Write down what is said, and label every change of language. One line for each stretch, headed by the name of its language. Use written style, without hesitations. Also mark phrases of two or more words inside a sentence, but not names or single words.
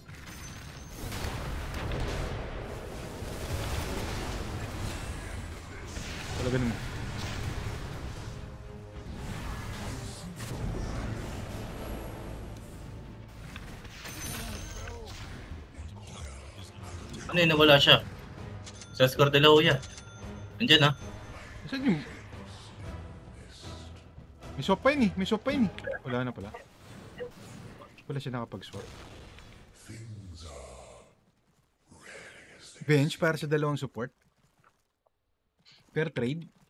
Filipino: Talaga naman. Ano yun, nawala siya. Sa score de la Hoya. Andyan ha. Saan yung... May swap pa yun eh. May swap pa yun eh. Wala na pala. Wala siya nakapag-swap. Bench para sa dalawang support.
English: Per trade.